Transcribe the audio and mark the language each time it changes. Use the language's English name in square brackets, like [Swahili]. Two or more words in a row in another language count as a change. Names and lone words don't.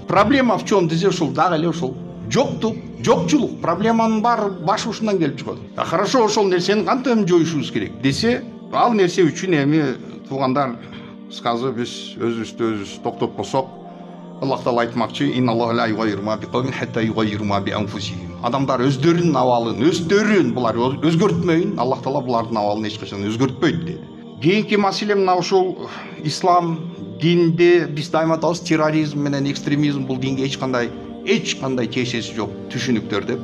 [Russian] Проблема в чем [Kyrgyz] десе, ошол дагы эле ошол жоктук, жокчулук, проблеманын баары баш ушундан келип чыгат. Хорошо, ошол нерсени кантип жоюшубуз керек десе, ал нерсе үчүн эми туугандар сказы биз өзүбүздү өзүбүз токтотпосок, Аллах Таала айтмакчы: [Arabic] "إن الله لا يغير ما بقوم حتى يغيروا ما بأنفسهم." [Kyrgyz] Адамдар өздөрүнүн абалын, өздөрүн булар өзгөртмөйүн, Аллах Таала булардын абалын эч качан өзгөртпөйт деди. Кийинки маселе мына ушул ислам дининде биз дайыма айтабыз, терроризм менен экстремизм бул динге эч кандай тиешеси жок түшүнүктөр деп.